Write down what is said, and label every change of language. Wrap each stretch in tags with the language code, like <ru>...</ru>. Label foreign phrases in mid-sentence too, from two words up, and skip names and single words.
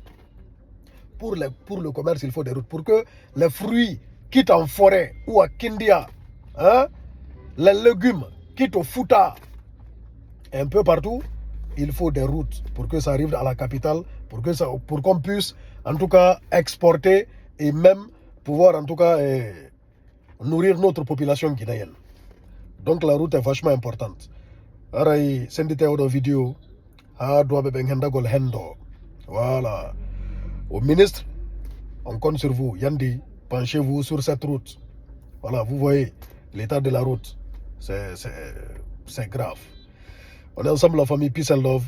<fr>Pour le commerce, il faut des routes. Pour que les fruits quittent en forêt ou à Kindia, hein, les légumes quittent au Fouta, un peu partout, il faut des routes pour que ça arrive à la capitale, pour qu'on puisse en tout cas exporter et même pouvoir en tout cas nourrir notre population guinéenne. Donc la route est vachement importante.</fr> <ff>Aray, sendite odo vidéo, doit be hendo. Voilà.</ff> <fr>Au ministre, On compte sur vous. Yandi, penchez-vous sur cette route. Voilà, vous voyez l'état de la route. C'est grave. On est ensemble, la famille Peace and Love.</fr>